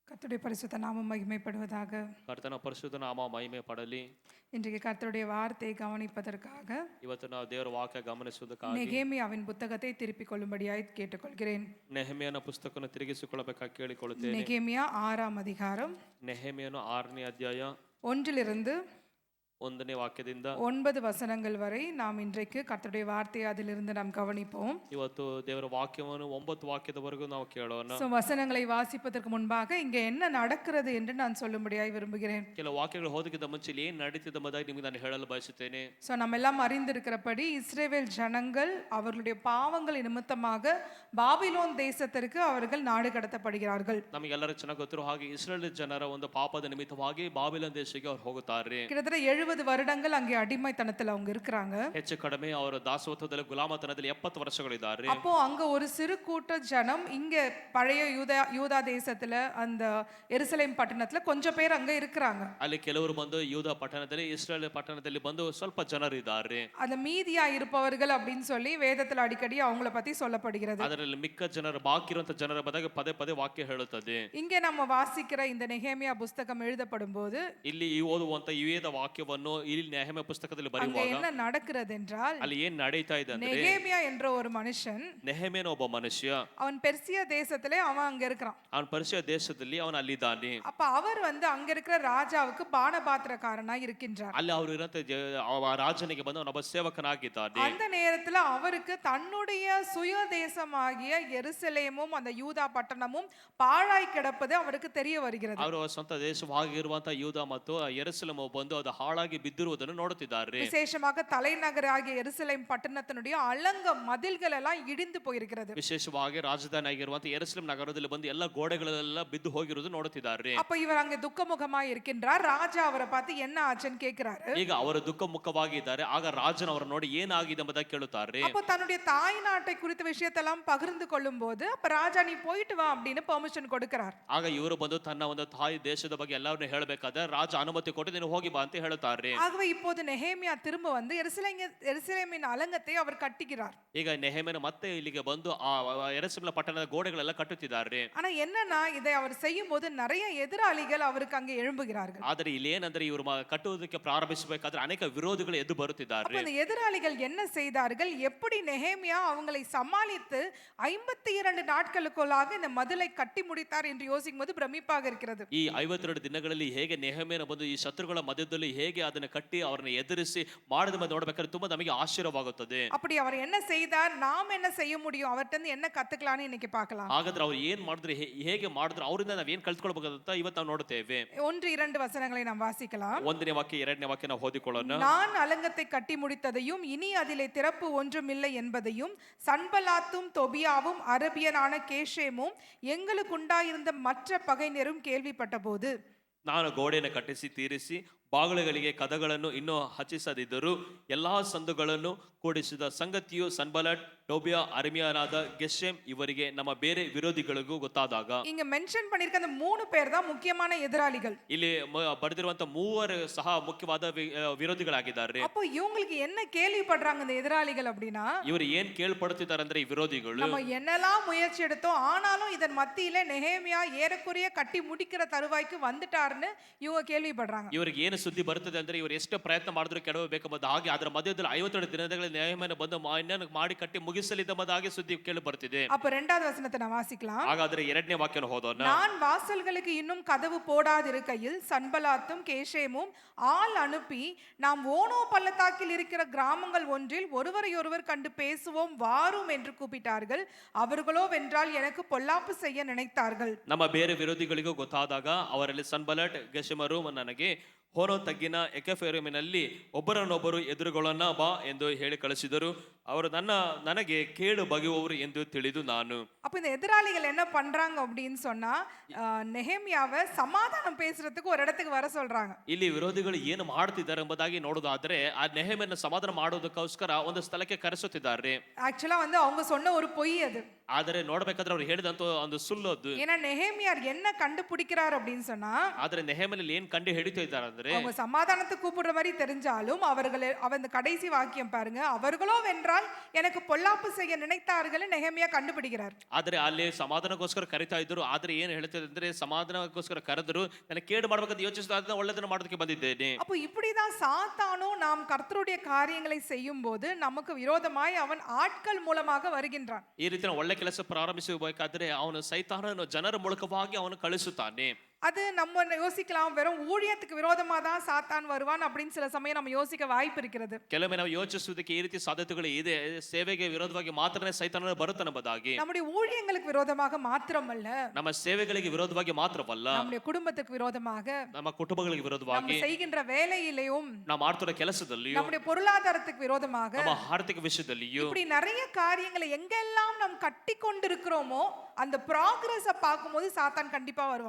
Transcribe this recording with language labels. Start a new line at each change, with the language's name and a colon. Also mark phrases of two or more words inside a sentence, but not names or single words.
Tamil: கர்த்தருடைய பரிசுத்த நாமம் மகிமைப்படுவதாக.
Kannada: ಕರ್ತನ ಪರಿಶುದ್ಧ ನಾಮ ಮಹಿಮೆ ಪಡಲಿ.
Tamil: இன்றைக்கு கர்த்தருடைய வார்த்தையை கவனிப்பதற்காக
Kannada: ಇವತ್ತು ನಾವು ದೇವರ ವಾಕ್ಯ ಗಮನಿಸುವುದಕ್ಕಾಗಿ
Tamil: நெகேமியாவின் புத்தகத்தை திருப்பிக் கொள்ளும்படியாய் கேட்டுக்கொள்கிறேன்.
Kannada: ನೆಹೆಮೀಯನ ಪುಸ್ತಕವನ್ನು ತಿರುಗಿಸಿಕೊಳ್ಳಬೇಕಾಗಿ ಕೇಳಿಕೊಳ್ಳುತ್ತೇನೆ.
Tamil: நெகேமியா 6ஆம் அதிகாரம்
Kannada: ನೆಹೆಮೀಯನು 6ನೇ ಅಧ್ಯಾಯ
Tamil: 1லிருந்து
Kannada: 1ನೇ ವಾಕ್ಯದಿಂದ
Tamil: 9 வசனங்கள் வரை நாம் இன்றைக்கு கர்த்தருடைய வார்த்தையை அதிலிருந்து நாம் கவனிப்போம்.
Kannada: ಇವತ್ತು ದೇವರ ವಾಕ್ಯವನ್ನು 9 ವಾಕ್ಯದವರೆಗೂ ನಾವು ಕೇಳೋಣ.
Tamil: வசனங்களை வாசிப்பதற்கு முன்பாக இங்கே என்ன நடக்கிறது என்று நான் சொல்லும்படியாய் விரும்புகிறேன்.
Kannada: ಕೆಲವು ವಾಕ್ಯಗಳು ಓದೋದಕ್ಕಿಂತ ಮುಂಚೆ ಏನು ನಡೀತಿದೆ ಎಂಬುದಾಗಿ ನಿಮಗೆ ನಾನು ಹೇಳಲು ಬಯಸುತ್ತೇನೆ.
Tamil: நம்ம எல்லாம் அறிந்திருக்கிறபடி இஸ்ரவேல் ஜனங்கள் அவர்களுடைய பாவங்கள் நிமித்தமாக பாபிலோன் தேசத்திற்கு அவர்கள் நாடு கடத்தப்படுகிறார்கள்.
Kannada: ನಮಗೆಲ್ಲರೂ ಚೆನ್ನಾಗಿ ಗೊತ್ತಿರೋ ಹಾಗೆ ಇಸ್ರೇಲ್ ಜನರ ಒಂದು ಪಾಪದ ನಿಮಿತ್ತವಾಗಿ ಬಾಬಿಲೋನ್ ದೇಶಕ್ಕೆ ಅವರು ಹೋಗುತ್ತಾರೆ.
Tamil: கிட்டத்தட்ட 70 வருடங்கள் அங்கே அடிமைத்தனத்துல அவங்க இருக்கிறாங்க.
Kannada: ಹೆಚ್ಚು ಕಡಿಮೆ ಅವರ ದಾಸತ್ವದಲ್ಲಿ ಗುಲಾಮತನದಲ್ಲಿ 70 ವರ್ಷಗಳಿದ್ದಾರೆ.
Tamil: அப்போ அங்க ஒரு சிறு கூட்ட ஜனம் இங்க பழைய யூதா தேசத்துல அந்த எருசலேம் பட்டணத்துல கொஞ்சம் பேர் அங்க இருக்கிறாங்க.
Kannada: ಅಲ್ಲಿ ಕೆಲವರು ಬಂದು ಯೂದ ಪಟ್ಟಣದಲ್ಲಿ ಇಸ್ರೇಲ್ ಪಟ್ಟಣದಲ್ಲಿ ಬಂದು ಸ್ವಲ್ಪ ಜನರು ಇದ್ದಾರೆ.
Tamil: அந்த மீதியா இருப்பவர்கள் அப்படின்னு சொல்லி வேதத்துல அடிக்கடி அவங்கள பத்தி சொல்லப்படுகிறது.
Kannada: ಅದರಲ್ಲಿ ಮಿಕ್ಕ ಜನರು ಬಾಕಿ ಇರುವಂತ ಜನರ ಬಗ್ಗೆ ಪದೇ ಪದೇ ವಾಕ್ಯ ಹೇಳುತ್ತದೆ.
Tamil: இங்க நம்ம வாசிக்கிற இந்த நெகேமியா புத்தகம் எழுதப்படும் போது
Kannada: ಇಲ್ಲಿ ಈ ಓದುವಂತ ಈ ವೇದ ವಾಕ್ಯವನ್ನು ಇಲ್ಲಿ ನೆಹೆಮೀಯ ಪುಸ್ತಕದಲ್ಲಿ ಬರೆಯುವಾಗ
Tamil: என்ன நடக்கிறது என்றால்
Kannada: ಅಲ್ಲಿ ಏನು ನಡೀತಾ ಇದೆ ಅಂದ್ರೆ
Tamil: நெகேமியா என்ற ஒரு மனுஷன்
Kannada: ನೆಹೆಮೀಯನ ಒಬ್ಬ ಮನುಷ್ಯ
Tamil: அவன் பெர்சியா தேசத்திலே அவன் அங்க இருக்கிறான்.
Kannada: ಅವನ ಪರ್ಷಿಯ ದೇಶದಲ್ಲಿ ಅವನು ಅಲ್ಲಿದ್ದಾನೆ.
Tamil: அப்ப அவர் அங்க இருக்கிற ராஜாவுக்கு பானபாத்திரக்காரனா இருக்கின்றார்.
Kannada: ಅಲ್ಲಿ ಅವರು ಇರಂತ ರಾಜನಿಗೆ ಬಂದು ಅವನೊಬ್ಬ ಸೇವಕನಾಗಿದ್ದಾನೆ.
Tamil: அந்த நேரத்துல அவருக்கு தன்னுடைய சுய தேசமாகிய எருசலேமும் அந்த யூதா பட்டணமும் பாழாய் கிடப்பது அவருக்கு தெரிய வருகிறது.
Kannada: ಅವರ ಸ್ವಂತ ದೇಶವಾಗಿರುವಂತಹ ಯೂದ ಮತ್ತು ಯೆರೂಸಲೇಮ್ ಬಂದು ಅದು ಹಾಳಾಗಿ ಬಿದ್ದಿರುವುದನ್ನು ನೋಡುತ್ತಿದ್ದಾರೆ.
Tamil: விசேஷமாக தலைநகராகிய எருசலேம் பட்டணத்தினுடைய அலங்க மதில்கள் எல்லாம் இடிந்து போயிருக்கிறது.
Kannada: ವಿಶೇಷವಾಗಿ ರಾಜಧಾನಿ ಆಗಿರುವಂತಹ ಯೆರೂಸಲೇಮ್ ನಗರದಲ್ಲಿ ಬಂದು ಎಲ್ಲ ಗೋಡೆಗಳೆಲ್ಲ ಬಿದ್ದು ಹೋಗಿರುವುದು ನೋಡುತ್ತಿದ್ದಾರೆ.
Tamil: அப்ப இவர் அங்க துக்கமுகமாய் இருக்கின்றார். ராஜா அவரை பார்த்து என்ன ஆச்சுன்னு கேக்குறாரு.
Kannada: ಈಗ ಅವರು ದುಃಖ ಮುಖವಾಗಿದ್ದಾರೆ. ಆಗ ರಾಜನ ಅವರ ನೋಡಿ ಏನಾಗಿದೆ ಎಂಬುದಾಗಿ ಕೇಳುತ್ತಾರೆ.
Tamil: அப்ப தன்னுடைய தாய் நாட்டை குறித்த விஷயத்தெல்லாம் பகிர்ந்து கொள்ளும்போது அப்ப ராஜா நீ போயிட்டு வா அப்படின்னு பெர்மிஷன் கொடுக்கிறார்.
Kannada: ಆಗ ಇವರು ಬಂದು ತನ್ನ ಒಂದು ತಾಯಿ ದೇಶದ ಬಗ್ಗೆ ಎಲ್ಲವನ್ನೂ ಹೇಳಬೇಕಾದ್ರೆ ರಾಜ ಅನುಮತಿ ಕೊಟ್ಟು ನೀನು ಹೋಗಿ ಬಾ ಅಂತ ಹೇಳುತ್ತಾರೆ.
Tamil: ஆகவே இப்போது நெகேமியா திரும்ப வந்து எருசலேமின் அலங்கத்தை அவர் கட்டுகிறார்.
Kannada: ಈಗ ನೆಹೆಮೀಯನು ಮತ್ತೆ ಇಲ್ಲಿಗೆ ಬಂದು ಆ ಯೆರೂಸಲೇಮ್ ಪಟ್ಟಣದ ಗೋಡೆಗಳೆಲ್ಲ ಕಟ್ಟುತ್ತಿದ್ದಾರೆ.
Tamil: ஆனா என்னன்னா இதை அவர் செய்யும்போது நிறைய எதிராளிகள் அவருக்கு அங்கே எழும்புகிறார்கள்.
Kannada: ಆದರೆ ಇಲ್ಲಿ ಏನಂದ್ರೆ ಇವರು ಕಟ್ಟುವುದಕ್ಕೆ ಪ್ರಾರಂಭಿಸಬೇಕಾದ್ರೆ ಅನೇಕ ವಿರೋಧಿಗಳು ಎದ್ದು ಬರುತ್ತಿದ್ದಾರೆ.
Tamil: அப்ப இந்த எதிராளிகள் என்ன செய்தார்கள்? எப்படி நெகேமியா அவங்களை சமாளித்து 52 நாட்களுக்குள்ளாக இந்த மதிலை கட்டி முடித்தார் என்று யோசிக்கும் போது பிரமிப்பாக இருக்கிறது.
Kannada: ಈ 52 ದಿನಗಳಲ್ಲಿ ಹೇಗೆ ನೆಹೆಮೀಯನು ಬಂದು ಈ ಶತ್ರುಗಳ ಮಧ್ಯದಲ್ಲಿ ಹೇಗೆ ಅದನ್ನು ಕಟ್ಟಿ ಅವರನ್ನು ಎದುರಿಸಿ ಮಾಡಿದ ಮೇಲೆ ನೋಡಬೇಕಾದ್ರೆ ತುಂಬಾ ನಮಗೆ ಆಶ್ಚರ್ಯವಾಗುತ್ತದೆ.
Tamil: அப்படி அவர் என்ன செய்தார்? நாம் என்ன செய்ய முடியும்? அவர்கிட்ட என்ன கத்துக்கலாம்னு இன்னைக்கு பார்க்கலாம்.
Kannada: ಹಾಗಾದ್ರೆ ಅವರು ಏನ್ ಮಾಡಿದ್ರು, ಹೇಗೆ ಮಾಡಿದ್ರು, ಅವರಿಂದ ನಾವು ಏನ್ ಕಲ್ತ್ಕೊಳ್ಬೇಕಂತ ಇವತ್ತು ನಾವು ನೋಡುತ್ತೇವೆ.
Tamil: 1-2 வசனங்களை நாம் வாசிக்கலாம்.
Kannada: 1ನೇ ವಾಕ್ಯ 2ನೇ ವಾಕ್ಯ ನಾವು ಓದಿಕೊಳ್ಳೋಣ.
Tamil: நான் அலங்கத்தை கட்டி முடித்ததையும் இனி அதிலே திறப்பு ஒன்றுமில்லை என்பதையும் சன்பலாத்தும் தொபியாவும் அரபியனான கேஷேமும் எங்களுக்குண்டாயிருந்த மற்ற பகைஞரும் கேள்விப்பட்டபோது
Kannada: ನಾನು ಗೋಡೆಯನ್ನು ಕಟ್ಟಿಸಿ ತೀರಿಸಿ ಬಾಗಿಲುಗಳಿಗೆ ಕದಗಳನ್ನು ಇನ್ನೂ ಹಚ್ಚಿಸದಿದ್ದರೂ ಎಲ್ಲಾ ಸಂದುಗಳನ್ನು ಕೂಡಿಸಿದ ಸಂಗತಿಯು ಸನ್ಬಲಟ್, ಟೋಬಿಯಾ, ಅರಮಿಯನಾದ ಗೆಷೆಮ್ ಇವರಿಗೆ ನಮ್ಮ ಬೇರೆ ವಿರೋಧಿಗಳಿಗೂ ಗೊತ್ತಾದಾಗ
Tamil: இங்க மென்ஷன் பண்ணிருக்க அந்த 3 பேர் தான் முக்கியமான எதிராளிகள்.
Kannada: ಇಲ್ಲಿ ಬರೆದಿರುವಂತ ಮೂವರು ಸಹ ಮುಖ್ಯವಾದ ವಿರೋಧಿಗಳಾಗಿದ್ದಾರೆ.
Tamil: அப்போ இவங்களுக்கு என்ன கேள்விப்படுறாங்க இந்த எதிராளிகள் அப்படினா
Kannada: ಇವರು ಏನ್ ಕೇಳ್ಪಡುತ್ತಿದ್ದಾರೆ ಅಂದ್ರೆ ಈ ವಿರೋಧಿಗಳು
Tamil: நம்ம என்னெல்லாம் முயற்சி எடுத்தோம் ஆனாலும் இதன் மத்தியில நெகேமியா ஏறக்குறைய கட்டி முடிக்கிற தருவாய்க்கு வந்துட்டார்னு இவங்க கேள்விப்படுறாங்க.
Kannada: ಇವರಿಗೆ ಏನು ಸುದ್ದಿ ಬರುತ್ತದೆ ಅಂದ್ರೆ ಇವರು ಎಷ್ಟು ಪ್ರಯತ್ನ ಮಾಡಿದ್ರು ಕೆಡವಬೇಕೆಂಬುದು ಹಾಗೆ ಅದರ ಮಧ್ಯದಲ್ಲಿ 52 ದಿನಗಳ ನೆಹೆಮೀಯನು ಬಂದು ಮಾಡಿ ಕಟ್ಟಿ ಮುಗಿಸಲಿದ್ದೆಂಬುದಾಗಿ ಸುದ್ದಿ ಕೇಳಿ ಬರ್ತಿದೆ.
Tamil: அப்ப 2வது வசனத்தை நான் வாசிக்கலாம்.
Kannada: ಹಾಗಾದ್ರೆ 2ನೇ ವಾಕ್ಯನ ಓದೋಣ.
Tamil: நான் வாசல்களுக்கு இன்னும் கதவு போடாதிருக்கையில் சன்பலாத்தும் கேஷேமும் ஆள் அனுப்பி நாம் ஓனோ பள்ளத்தாக்கில் இருக்கிற கிராமங்கள் ஒன்றில் ஒருவரையொருவர் கண்டு பேசுவோம் வாரும் என்று கூப்பிட்டார்கள். அவர்களோ வென்றால் எனக்கு பொல்லாப்பு செய்ய நினைத்தார்கள்.
Kannada: ನಮ್ಮ ಬೇರೆ ವಿರೋಧಿಗಳಿಗೂ ಗೊತ್ತಾದಾಗ ಅವರಲ್ಲಿ ಸನ್ಬಲಟ್, ಗೆಷೆಮರು ನನಗೆ ಹೋರೋ ತಗ್ಗಿನ ಎಕೆಫೆರುಮಿನಲ್ಲಿ ಒಬ್ಬರನ್ನೊಬ್ಬರು ಎದುರುಗೊಳ್ಳೋಣ ಬಾ ಎಂದು ಹೇಳಿ ಕಳಿಸಿದರು. ಅವರು ನನಗೆ ಕೇಳು ಬಗೆಯುವವರು ಎಂದು ತಿಳಿದು ನಾನು.
Tamil: அப்ப இந்த எதிராளிகள் என்ன பண்றாங்க அப்படின்னு சொன்னா நெகேமியாவை சமாதானம் பேசுறதுக்கு ஒரு இடத்துக்கு வர சொல்றாங்க.
Kannada: ಇಲ್ಲಿ ವಿರೋಧಿಗಳು ಏನು ಮಾಡ್ತಿದ್ದಾರೆ ಎಂಬುದಾಗಿ ನೋಡೋದಾದ್ರೆ ಆ ನೆಹೆಮೀಯನನ್ನು ಸಮಾಧಾನ ಮಾಡೋದಕ್ಕೋಸ್ಕರ ಒಂದು ಸ್ಥಳಕ್ಕೆ ಕರೆಸುತ್ತಿದ್ದಾರೆ.
Tamil: ஆக்சுவலா வந்து அவங்க சொன்ன ஒரு பொய் அது.
Kannada: ಆದರೆ ನೋಡಬೇಕಾದ್ರೆ ಅವ್ರು ಹೇಳಿದಂತ ಒಂದು ಸುಳ್ಳು ಅದು.
Tamil: ஏன்னா நெகேமியார் என்ன கண்டுபிடிக்கிறார் அப்படின்னு சொன்னா
Kannada: ಆದ್ರೆ ನೆಹೆಮೀಯನಲ್ಲಿ ಏನ್ ಕಂಡು ಹಿಡಿತಾ ಇದ್ದಾರೆ ನೋಡೋದಾದ್ರೆ
Tamil: அவங்க சமாதானத்தை கூப்பிடுற மாதிரி தெரிஞ்சாலும் அவன் கடைசி வாக்கியம் பாருங்க, அவர்களோ வென்றால் எனக்கு பொல்லாப்பு செய்ய நினைத்தார்கள் நெகேமியா கண்டுபிடிக்கிறார்.
Kannada: ಆದ್ರೆ ಅಲ್ಲಿ ಸಮಾಧಾನಕ್ಕೋಸ್ಕರ ಕರಿತಾ ಇದ್ರು. ಆದ್ರೆ ಏನ್ ಹೇಳ್ತದೆ ಅಂದ್ರೆ ಸಮಾಧಾನಕ್ಕೋಸ್ಕರ ಕರೆದ್ರು, ನನಗೆ ಕೇಡು ಮಾಡ್ಬೇಕಂತ ಯೋಚಿಸಿದ ಒಳ್ಳೆದನ್ನ ಮಾಡೋದಕ್ಕೆ ಬಂದಿದ್ದೇನೆ.
Tamil: அப்போ இப்படிதான் சாத்தானும் நாம் கர்த்தருடைய காரியங்களை செய்யும் போது நமக்கு விரோதமாய் அவன் ஆட்கள் மூலமாக வருகின்றான்.
Kannada: ಈ ರೀತಿಯ ಒಳ್ಳೆ ಕೆಲಸ ಪ್ರಾರಂಭಿಸಬೇಕಾದ್ರೆ ಅವನು ಸೈತಾನನು ಜನರ ಮೂಲಕವಾಗಿ ಅವನು ಕಳಿಸುತ್ತಾನೆ.
Tamil: அது நம்ம யோசிக்கலாம், வெறும் ஊழியத்துக்கு விரோதமா தான் சாத்தான் வருவான் அப்படின்னு சில சமயம் நம்ம யோசிக்க வாய்ப்பு இருக்கிறது.
Kannada: ಕೆಲವೊಮ್ಮೆ ನಾವು ಯೋಚಿಸುವುದಕ್ಕೆ ಈ ರೀತಿ ಸಾಧ್ಯತೆಗಳು ಇದೆ. ಸೇವೆಗೆ ವಿರೋಧವಾಗಿ ಮಾತ್ರನೇ ಸೈತಾನನು ಬರುತ್ತಾನೆಂಬುದಾಗಿ.
Tamil: நம்முடைய ஊழியங்களுக்கு விரோதமாக மாத்திரமல்ல,
Kannada: ನಮ್ಮ ಸೇವೆಗಳಿಗೆ ವಿರೋಧವಾಗಿ ಮಾತ್ರವಲ್ಲ,
Tamil: நம்முடைய குடும்பத்துக்கு விரோதமாக,
Kannada: ನಮ್ಮ ಕುಟುಂಬಗಳಿಗೆ ವಿರೋಧವಾಗಿ,
Tamil: நம்ம செய்கின்ற வேலையிலேயும்,
Kannada: ನಾವು ಮಾಡ್ತಿರೋ ಕೆಲಸದಲ್ಲಿಯೂ,
Tamil: நம்முடைய பொருளாதாரத்துக்கு விரோதமாக,
Kannada: ನಮ್ಮ ಆರ್ಥಿಕ ವಿಷಯದಲ್ಲಿಯೂ,
Tamil: இப்படி நிறைய காரியங்களை எங்கெல்லாம் நாம் கட்டி கொண்டிருக்கிறோமோ அந்த ப்ராக்ரஸை பார்க்கும்போது சாத்தான் கண்டிப்பா வருவான்.